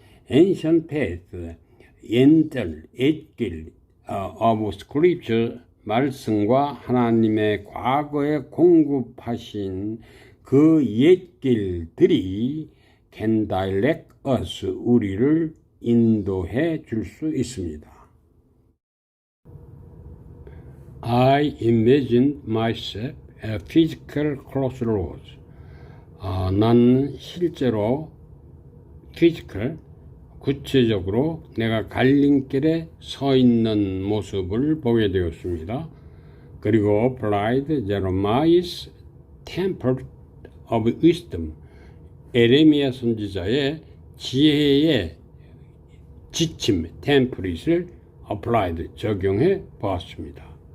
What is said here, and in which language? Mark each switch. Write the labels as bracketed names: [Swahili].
[English] Ancient path, [Korean] 옛길 [English] of scripture, [Korean] 말씀과 하나님의 과거에 공급하신 그 옛길들이 [English] can direct us, [Korean] 우리를 인도해 줄 수 있습니다. [English] I imagined myself at physical crossroads. [Korean] 난 실제로 구체적으로 내가 갈림길에 서 있는 모습을 보게 되었습니다. 그리고 [English] applied Jeremiah's temple of wisdom, [Korean] 에레미야 선지자의 지혜의 지침, 템플릿을 applied, 적용해 보았습니다.